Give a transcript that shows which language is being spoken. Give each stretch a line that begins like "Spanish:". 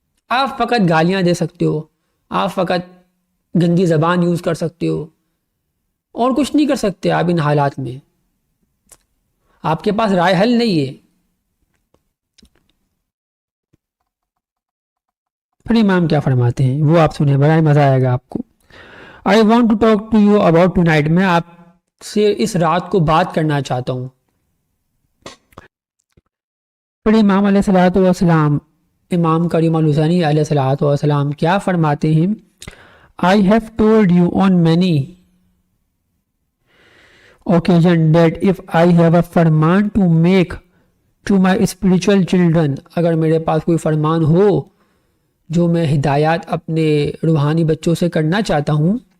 Urdu: آپ فقط گالیاں دے سکتے ہو، آپ فقط گندی زبان یوز کر سکتے ہو اور کچھ نہیں کر سکتے. آپ ان حالات میں آپ کے پاس رائے حل نہیں ہے. پھر امام کیا فرماتے ہیں وہ آپ سنیں، بڑا مزہ آئے گا آپ کو.
English: I want to talk to you about tonight.
Urdu: میں آپ سے اس رات کو بات کرنا چاہتا ہوں. پھر امام علیہ الصلوۃ والسلام، امام کریم الحسینی علیہ الصلوۃ والسلام کیا فرماتے ہیں؟
English: I have told you on many occasions that if I have a فرمان to make to my spiritual children،
Urdu: اگر میرے پاس کوئی فرمان ہو جو میں ہدایات اپنے روحانی بچوں سے کرنا چاہتا ہوں،